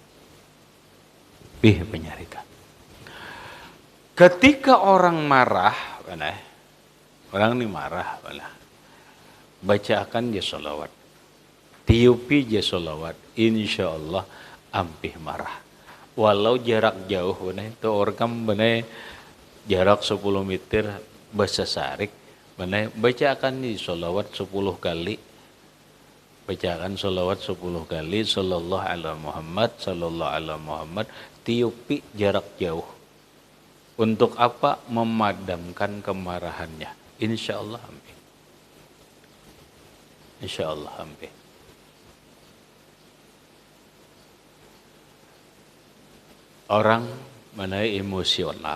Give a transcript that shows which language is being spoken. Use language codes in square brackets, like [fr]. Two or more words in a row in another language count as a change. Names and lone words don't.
[bjn] Ampih penyarikan. Ketika orang marah, orang ini marah, bacakan je solawat. Tiupi je solawat, [ar] إن شاء الله [bjn] ampih marah. Walau jarak jauh, itu orang jarak 10 meter bahasa sarik, bacakan di sholawat 10 kali. Bacakan sholawat 10 kali. [ar] صلى الله على محمد، صلى الله على محمد. [bjn] Tiupi jarak jauh. Untuk apa? Memadamkan kemarahannya. [ar] إن شاء الله [bjn] ampih. [ar] إن شاء الله [bjn] ampih. [id] Orang emosional.